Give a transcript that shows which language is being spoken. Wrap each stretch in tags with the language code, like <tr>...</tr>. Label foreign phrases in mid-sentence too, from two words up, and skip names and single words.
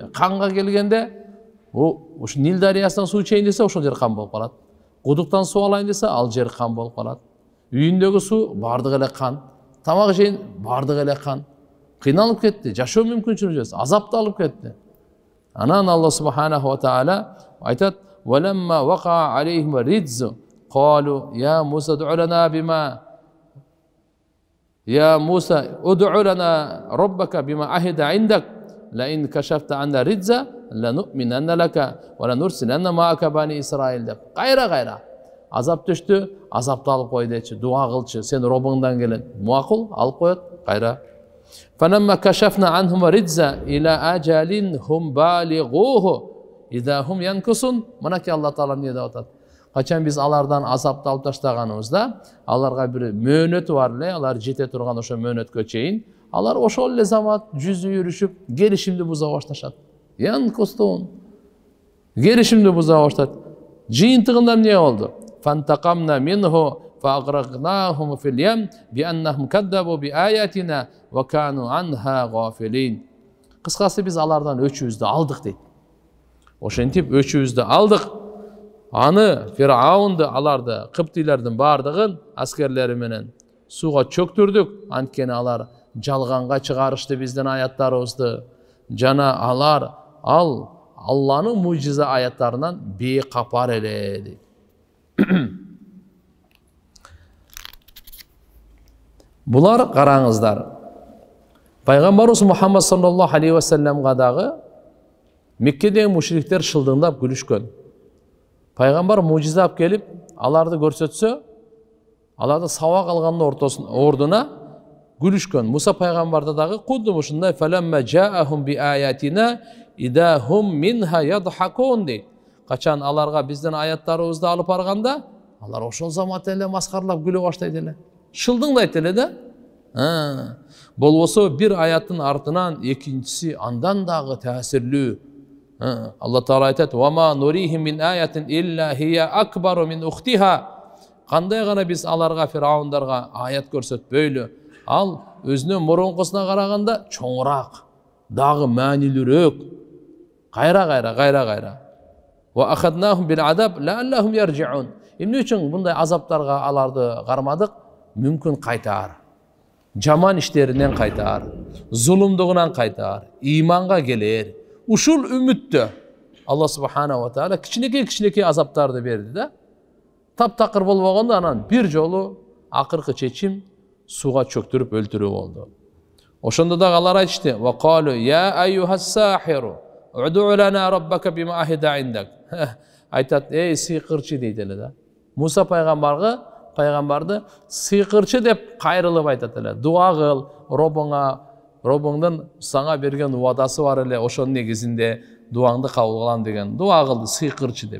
<ky>Канга келгенде, ушу Нил дарыясынан суу ичейин десе, ошол жер кан болуп калат. Кудуктан суу алайын десе, ал жер кан болуп калат. Үйүндөгү суу бардыгы эле кан. Тамак жейин бардыгы эле кан. Кыйналып кетти, жашоо мүмкүнчүлүгү жок, азапты алып кетти.</ky> <ar>Анан الله سبحانه وتعالى айтат: "ولما وقع عليهم الرجز قالوا يا موسى ادع لنا بما يا موسى ادع لنا ربك بما عهد عندك لئن كشفت عنا الرجز لنؤمنن لك ولنرسلن معك بني إسرائيل"</ar> <ky>деп кайра азап түштү, азапты алып кой дечи, дуа кылчы, сен Робуңдан келет. Макул, алып коет, кайра.</ky> <ar>فَلَمَّا كَشَفْنَا عَنْهُمْ رِجْزًا إِلَى أَجَلٍ هُمْ بَالِغُوهُ إِذَا هُمْ يَنْكُسُونَ.</ar> <ky>Мынакей Алла Таала эмне деп атат? Качан биз алардан азапты алып таштаганыбызда, аларга бир мөөнөтү бар эле, алар жете турган ошо мөөнөткө чейин, алар ошол эле замат жүзү жүрүшүп, келишимди буза башташат. Янкустун. Келишимди буза баштат. Жыйынтыгында эмне болду?</ky> <ar>فَانْتَقَمْنَا مِنْهُ فَأَغْرَقْنَاهُمْ فِي الْيَمِّ بِأَنَّهُمْ كَذَّبُوا بِآيَاتِنَا وَكَانُوا عَنْهَا غَافِلِينَ.</ar> <ky>Кыскасы биз алардан өчүбүздү алдык дейт. Ошентип өчүбүздү алдык. Аны Фираунду, аларды, Кыптыйлардын бардыгын аскерлери менен суга чөктүрдүк. Анткени алар жалганга чыгарышты биздин аяттарыбызды. Жана алар Алланын мужиза аяттарынан бейкапар эле дейт. Булар караңыздар. Пайгамбарыбыз Мухаммад</ky> <ar>صلى الله عليه وسلم</ar> <ky>дагы Меккедеги мушриктер шылдыңдап күлүшкөн. Пайгамбар мужиза алып келип, аларды көрсөтсө, аларды сабак алгандын ордуна күлүшкөн. Муса пайгамбарда дагы кудум ушундай</ky> <ar>فلما جاءهم بآياتنا إذا هم منها يضحكون</ar> <ky>дейт. Качан аларга биздин аяттарыбызды алып барганда, алар ошол замат эле маскарлап күлө баштайт эле. Шылдыңдайт эле да. Болбосо бир аяттын артынан экинчиси андан дагы таасирлүү. Алла Таала айтат:</ky> <ar>"وما نريهم من آية إلا هي أكبر من أختها."</ar> <ky>Кандай гана биз аларга фираундарга аят көрсөтпөйлү, ал өзүнүн мурункусуна караганда чоңураак, дагы маанилүүрөөк. Кайра.</ky> <ar>وأخذناهم بالعذاب لعلهم يرجعون.</ar> <ky>Эмне үчүн мындай азаптарга аларды кармадык? Мүмкүн кайтаар. Жаман иштеринен кайтаар, зулумдугунан кайтаар, иманга келер. Ушул үмүттө</ky> <ar>الله سبحانه وتعالى</ar> <ky>кичинекей азаптарды берди да. Таптакыр болбогондо анан бир жолу акыркы чечим суга чөктүрүп өлтүрүү болду. Ошондо да алар айтышты:</ky> <ar>"وقالوا يا أيها الساحر ادع لنا ربك بما عهد عندك."</ar> <ky>Айтат: "Эй сыйкырчы" дейт эле да. Муса пайгамбарды сыйкырчы деп кайрылып айтат эле. Дуа кыл, Робуңдун сага берген убадасы бар эле, ошонун негизинде дуаңды кабыл кылам деген. Дуа кылды сыйкырчы деп.</ky>